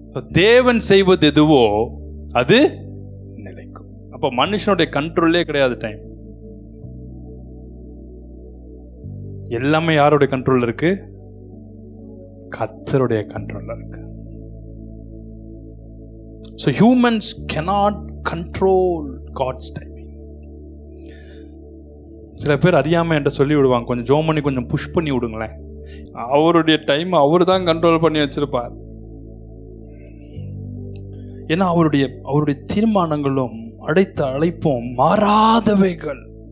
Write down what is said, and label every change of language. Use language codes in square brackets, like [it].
[ta] தேவன் செய்வது எதுவோ அது நிலைக்கும். அப்ப மனுஷனுடைய கண்ட்ரோல்லே கிடையாது. டைம் எல்லாமே யாருடைய கண்ட்ரோல்ல இருக்கு? கர்த்தருடைய கண்ட்ரோல்ல இருக்கு. [en] So humans cannot control God's timing. [ta] சில பேர் அறியாம என்கிட்ட சொல்லி விடுவாங்க, கொஞ்சம் ஜோம் பண்ணி கொஞ்சம் புஷ் பண்ணி விடுங்களேன். அவருடைய டைம் அவர் தான் கண்ட்ரோல் பண்ணி வச்சிருப்பார். ஏன்னா அவருடைய தீர்மானங்களும் அடைத்த அழைப்பும் மாறாதவைகள்.